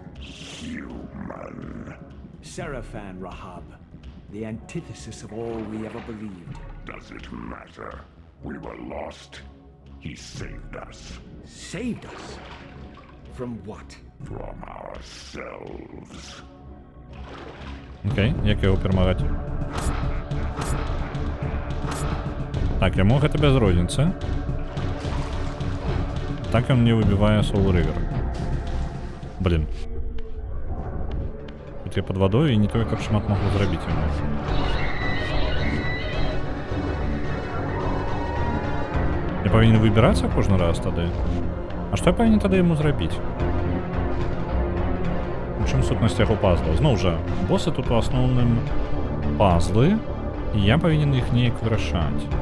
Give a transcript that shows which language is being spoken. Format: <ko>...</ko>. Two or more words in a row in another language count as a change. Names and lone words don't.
<en>Human. Seraphan, Rahab, the antithesis of all we ever believed. Does it matter? We were lost. He saved us. Saved us? From what? From ourselves.</en> <uk>Окей, як його перемагати?</uk> <be>Так, яму гэта без розніцы. Так ён не выбівае Soul River. Блин. Тут я</be> <ru>под водой</ru> <be>і не тое, каб шмат магу зрабіць яму. Я павінен выбірацца кожны раз тады? А што я павінен тады яму зрабіць? У чым сутнасць яго пазла? Зноў жа, босы тут у асноўным пазлы, і я павінен іх неяк вырашаць.</be>